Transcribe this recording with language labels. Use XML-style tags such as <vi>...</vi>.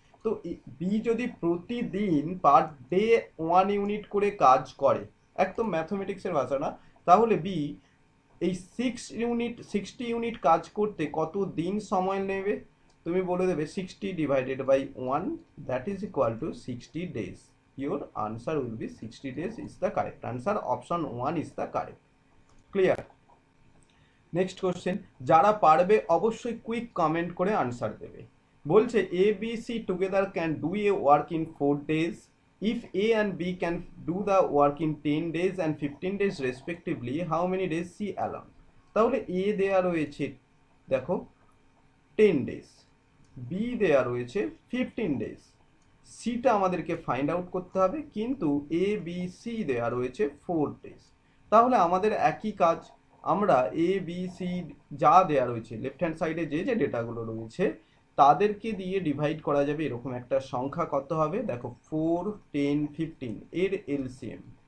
<bn>তো বি যদি প্রতিদিন পার ডে 1 ইউনিট করে কাজ করে, একদম ম্যাথমেটিক্সের ভাষা না, তাহলে বি এই 60 ইউনিট কাজ করতে কত দিন সময় নেবে? তুমি বলে দেবে</bn> <en>60 divided by 1 that is equal to 60 days. Your answer will be 60 days is the correct answer. Option 1 is the correct. Clear?</en> <bn>Next question, যারা পারবে অবশ্যই কুইক কমেন্ট করে আনসার দেবে। বলছে</bn> <en>A B C together can do a work in 4 days. If A and B can do the work in 10 days and 15 days respectively, how many days C alone?</en> <bn>তাহলে এ দেয়া রয়েছে দেখো 10 days, B দেয়া রয়েছে 15 days, সিটা আমাদেরকে find out করতে হবে, কিন্তু এ বি সি দেয়া রয়েছে 4 days। তাহলে আমাদের একই কাজ, আমরা এ বি সি যা দেয়া রয়েছে লেফট হ্যান্ড সাইডে যে যে ডেটাগুলো রয়েছে তাদেরকে দিয়ে ডিভাইড করা যাবে এরকম একটা সংখ্যা, কত হবে দেখো 4 10 15 এর এলসিএম।</bn>